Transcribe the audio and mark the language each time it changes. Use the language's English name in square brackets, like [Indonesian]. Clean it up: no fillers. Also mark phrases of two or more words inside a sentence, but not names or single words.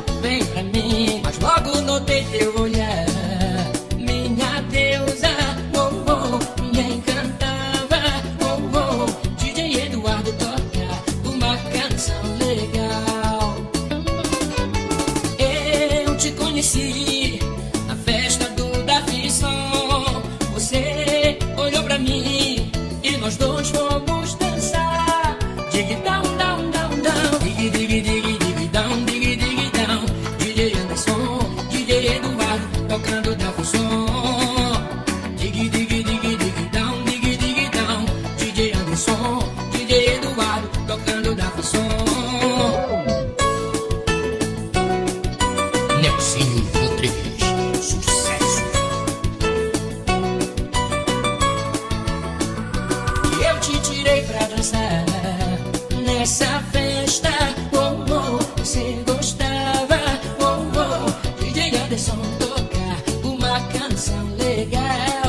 [Portuguese] Vem pra mim, mas logo notei teu olhar, minha deusa, oh, oh, me encantava, oh, oh, DJ Eduardo tocar uma canção legal. Eu te conheci na festa do Som. Você olhou pra mim e nós dois fomos dançar. [English] Dig down, down, down, down. Dig, dig, dig, dig, down, dig, dig, down. [Portuguese] DJ Anderson, DJ Eduardo tocando da som. [English] Dig, dig, dig, dig, down, dig, dig, down. [Portuguese] DJ Anderson, DJ Eduardo tocando da som. Nelsinho, Rodrigues, sucesso. Eu te tirei pra dançar nessa festa, oh, oh, você gostava, oh, oh, DJ Anderson tocar uma canção legal.